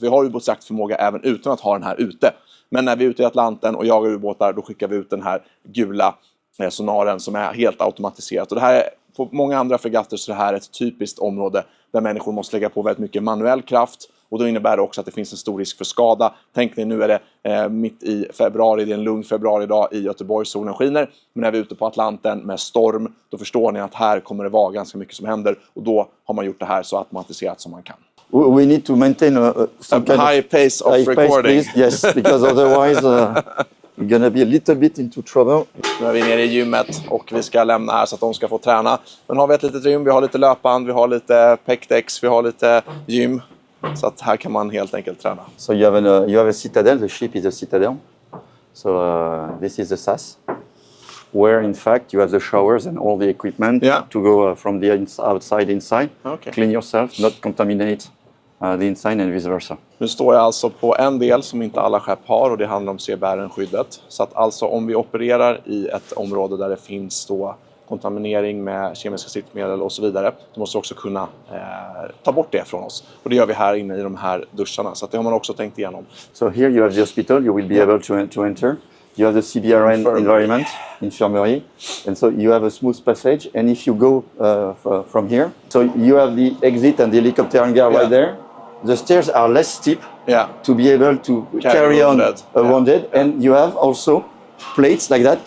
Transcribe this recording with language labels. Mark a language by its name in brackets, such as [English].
[Swedish] Så vi har ubåtsjaktförmåga även utan att ha den här ute. Men när vi är ute i Atlanten och jagar ubåtar, då skickar vi ut den här gula sonaren som är helt automatiserat. Och det här är, på många andra fregatter så är det här ett typiskt område där människor måste lägga på väldigt mycket manuell kraft. Och då innebär det också att det finns en stor risk för skada. Tänk ni, nu är det mitt i februari, det är en lugn februaridag i Göteborg, solen skiner. Men när vi är ute på Atlanten med storm, då förstår ni att här kommer det vara ganska mycket som händer. Och då har man gjort det här så automatiserat som man kan. [English] We need to maintain some kind high pace of recording. Yes, because otherwise we're gonna be a little bit into trouble. [Swedish] Nu är vi nere i gymmet och vi ska lämna här så att de ska få träna. Men har vi ett litet gym, vi har lite löpband, vi har lite pekdex, vi har lite gym. Så att här kan man helt enkelt träna. [English] So you have a citadel, the ship is a citadel. So this is the SAS, where in fact you have the showers and all the equipment to go from the outside inside. Okay. Clean yourself, not contaminate the inside and vice versa. [Swedish] Nu står jag alltså på en del som inte alla skepp har, och det handlar om CBRN-skyddet. Så att alltså om vi opererar i ett område där det finns då kontaminering med kemiska stridsmedel och så vidare, då måste vi också kunna ta bort det från oss. Och det gör vi här inne i de här duscharna, så att det har man också tänkt igenom. [English] So here you have the hospital, you will be able to enter. You have the CBRN environment, infirmary, and so you have a smooth passage. And if you go from here, so you have the exit and the helicopter hangar right there. The stairs are less steep to be able to carry on a wounded, and you have also plates like that.